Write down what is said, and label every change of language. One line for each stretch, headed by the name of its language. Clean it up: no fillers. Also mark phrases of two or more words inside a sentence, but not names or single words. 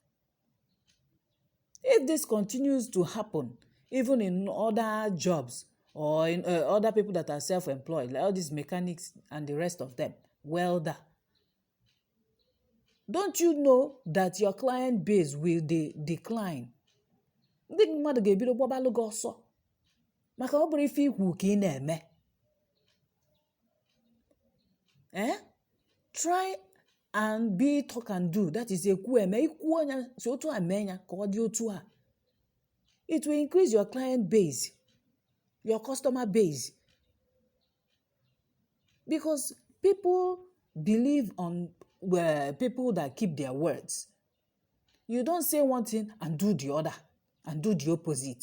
English: If this continues to happen, even in other jobs or in other people that are self-employed, like all these mechanics and the rest of them, welder, don't you know that your client base will decline?
Igbo: Ndị mmadụ ga-ebido gbabalụ gị ọsọ maka ọ bụrụ ife ikwu ka ị na-eme.
English: Try and be talk and do. That is
Igbo: ekwu eme. Ikwu anya si otu a mee ya ka ọ dị otu a.
English: It will increase your client base, your customer base. Because people believe on people that keep their words. You don't say one thing and do the other and do the opposite.